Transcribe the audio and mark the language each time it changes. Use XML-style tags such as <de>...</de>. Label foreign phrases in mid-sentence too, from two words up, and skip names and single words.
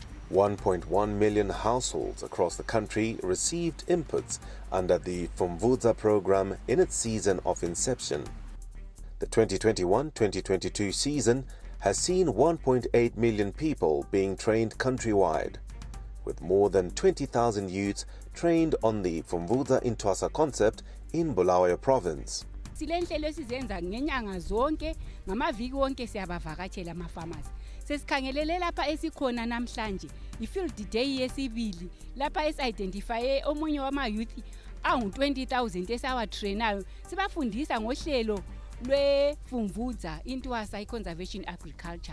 <en>1.1 million households across the country received inputs under the Pfumvudza program in its season of inception. The 2021-2022 season has seen 1.8 million people being trained countrywide, with more than 20,000 youths trained on the Pfumvudza Intwasa concept in Bulawayo province.</en> <nd>Silenhlelo esizenza ngenyanga zonke ngamaviki wonke siyabavakatshela ama-farmers. Sesikhangelele lapha esikhona namhlanje i-</nd> <en>field day</en> <nd>yesibili lapha esi-identifye omunye wama-youth angu-20,000 esawatrainayo sibafundisa ngohlelo lwe-Pfumvudza Intwasa i-</nd> <en>conservation agriculture.</en>